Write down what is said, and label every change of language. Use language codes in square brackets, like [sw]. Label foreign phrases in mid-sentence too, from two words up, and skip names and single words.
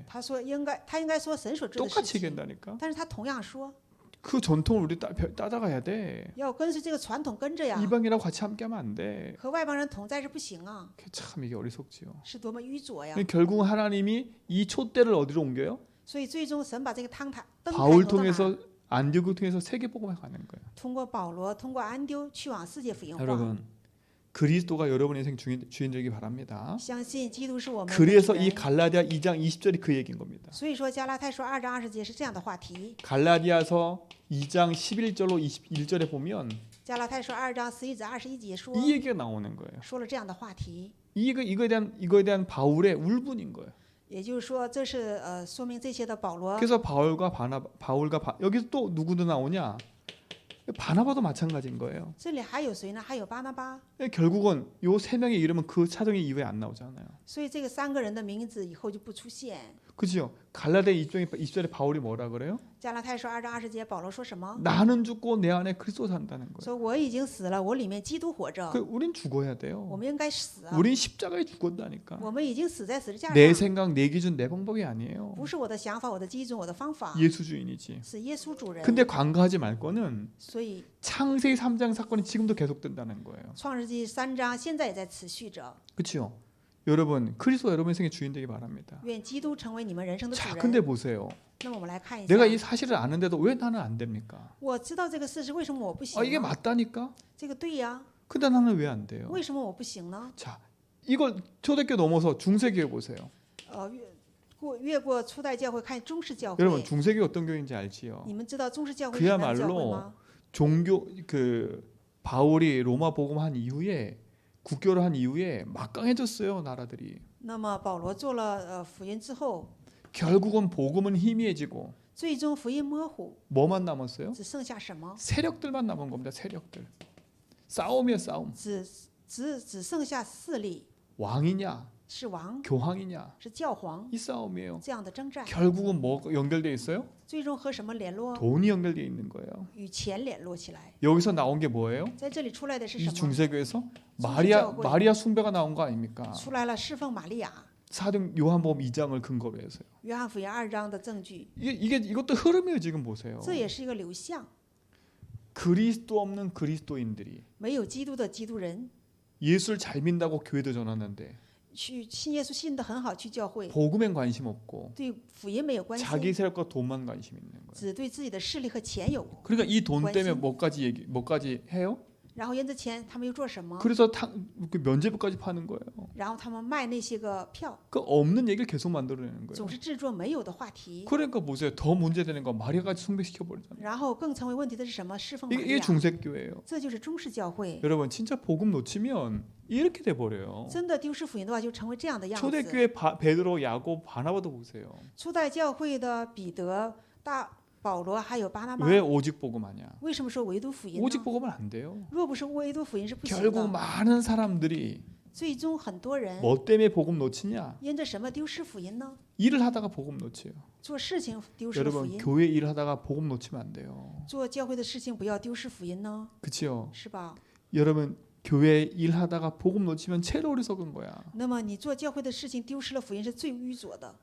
[zh] 他说他应该说神所做的事 [ko] 똑같이 [zh] 情， [ko] 얘기한다니까. [zh] 但是他同样说 [ko] 그 전통을 우리 따라가야 돼. [zh] 要跟随这个传统跟着呀， [ko] 이방이라고 같이 함께하면 안 돼. [zh] 和外邦人同在是不行啊， [ko] 참 이게 어리석지요. [zh] 是多么愚拙呀！ [ko] 결국 하나님이 이 촛대를 어디로 옮겨요? [zh] 所以最终神把这个灯台 [ko] 바울 [zh] 挪到哪 [ko] 통해서 안디옥을 통해서 세계 복음에 가는 거예요. [zh] 通过保罗，通过安丢去往世界福音化。 [ko] 여러분 그리스도가 여러분의 인생 주인 되기 바랍니다. [zh] 相信基督是我们的 [ko] 그래서 [zh] 主 [ko] 이 [zh] 人。 [ko] 갈라디아 2장 20절이 그 얘기인 겁니다. [zh] 所以说加拉太书2章20节是这样的话题。 [ko] 갈라디아서 2장 11절로 21절에 보면 [zh] 加拉太书2章11至21节说 [ko] 이 얘기가 나오는 거예요. [zh] 说了这样的话题， [ko] 이거에 대한 바울의 울분인 거예요. [zh] 也就是说这是说明这些的保罗。 [ko] 그래서 여기서 또 누구도 나오냐? 바나바도 마찬가지인 거예요. [zh] 这里还有谁呢？还有巴拿巴。 [ko] 결국은 요 세 명의 이름은 그 차정의 이후에 안 나오잖아요. [zh] 所以这个3个人的名字以后就不出现。 [ko] 그죠? 갈라디아 20절에 바울이 뭐라 그래요? [zh] 加拉太书2章20节保罗说什么？ [ko] 나는 죽고 내 안에 그리스도 산다는 거예요. [zh] 说我已经死了，我里面基督活着。 [ko] 우린 죽어야 [zh] 我 [ko] 돼요. [zh] 们应该死啊！ [ko] 우린 십자가에 죽었다니까. [zh] 我们已经死在十字架 [ko] 내 [zh] 上， [ko] 생각, 내 기준, 내 방법이 아니에요. [zh] 不是我的想法、我的基准、我的方法， [ko] 예수 주인이지. [zh] 是耶稣主人。 [ko] 근데 간과하지 말 거는 [zh] 所以 [ko] 창세기 3장 사건이 지금도 계속된다는 거예요. [zh] 创世纪3章现在也在持续着。 [ko] 그렇죠? 여러분, 그리스도 여러분 인생의 주인 되기 바랍니다. [zh] 愿基督成为你们人生的主 [ko] 자, [zh] 人。 [ko] 근데 보세요. [zh] 那么我们来看一下， [ko] 내가 이 사실을 아는데도 왜 나는 안 됩니까? [zh] 我知道这个事实，为什么我不行 [ko] 아, 이게 [zh] 呢？ [ko] 맞다니까? [zh] 这个对呀， [ko] 근데 나는 왜 안 돼요? [zh] 为什么我不行呢？ [ko] 자, 이걸 초대교 넘어서 중세교회 보세요. [zh] 越过初代教会看中式教 [ko] 여러분, [zh] 会， [ko] 중세교회 어떤 교회인지 알지요? [zh] 你们知道中式教会是什么样的教会 [ko] 그야말로 [zh] 吗？ [ko] 종교 바울이 로마 복음한 이후에 국교를 한 이후에 막강해졌어요, 나라들이. [zh] 那么保罗做了福音之后， [ko] 결국은 복음은 희미해지고 [zh] 最终福音模糊， [ko] 뭐만 남았어요? [zh] 只剩下什么？ [ko] 세력들만 남은 겁니다. 세력들. 싸움이에요, 싸움. [zh] 只剩下势力， [ko] 왕이냐, [zh] 是王， [ko] 교황이냐, [zh] 是教皇 [ko] 이 싸움이에요. [zh] 这样的征战， [ko] 결국은 뭐 연결돼 있어요? [zh] 最终和什么联络？ [ko] 돈이 연결돼 있는 거예요. [zh] 与钱联络起来。 [ko] 여기서 나온 게 뭐예요? [zh] 在这里出来的是 [ko] 이 [zh] 什么？ [ko] 중세교에서 [zh] 教会 [ko] 마리아 숭배가 나온 거 아닙니까? [zh] 出来了侍奉玛利亚。 [ko] 사등 요한복음 2장을 근거로 해서요. [zh] 约翰福音2章的证据， [ko] 이것도 흐름이에요. 지금 보세요. [zh] 这也是一个流向。 [ko] 그리스도 없는 그리스도인들이 [zh] 没有基督的基督人， [ko] 예수를 잘 믿는다고 교회도 전하는데 [zh] 去信耶稣信得很好，去教会， [ko] 복음엔 관심 없고 [zh] 对福音没有关 [ko] 자기 [zh] 心， [ko] 세력과 돈만 관심 있는 거예요. [zh] 只对自己的势力和钱有。 [ko] 그러니까 이 돈 때문에 관심. 뭐까지 해요? [zh] 然后因着钱，他们又做什么？ [ko] 그래서 그 면제부까지 파는 거예요. [zh] 然后他们卖那些个票， [ko] 그 없는 얘기를 계속 만들어내는 거예요. [zh] 总是制作没有的话题。 [ko] 그러니까 보세요. 더 문제되는 건 마리아까지 숭배시켜 버리잖아요. [zh] 然后更成为问题的是什么？侍奉玛利 [ko] 이게 [zh] 亚， [ko] 중세교회예요. [zh] 这就是中式教会。 [ko] 여러분 진짜 복음 놓치면 이렇게 돼 버려요. [zh] 真的丢失福音的话，就成为这样的样子。 [ko] 초대교회 베드로, 야곱, 바나바도 보세요. [zh] 初代教会的彼得、保罗还有巴拿巴， [ko] 왜 오직 복음하냐? [zh] 为什么说唯独福音 [ko] 오직 [zh] 呢？ [ko] 복음은 안 돼요. [zh] 若不是唯独福音是不行 [ko] 결국 [zh] 的。 [ko] 많은 사람들이 [zh] 最终很多人 [ko] 뭐 때문에 복음 놓치냐? [zh] 因着什么丢失福音呢？ [ko] 일을 하다가 복음 놓쳐요. [zh] 做事情丢失了福 [ko] 여러분 [zh] 音， [ko] 교회 일을 하다가 복음 놓치면 안 돼요. [zh] 做教会的事情不要丢失福音呢， [ko] 그렇죠? [zh] 是吧？ [ko] 여러분 교회 일하다가 복음 놓치면 채로 어리석은 거야. [zh] 那么你做教会的事情丢失了福音是最愚拙的。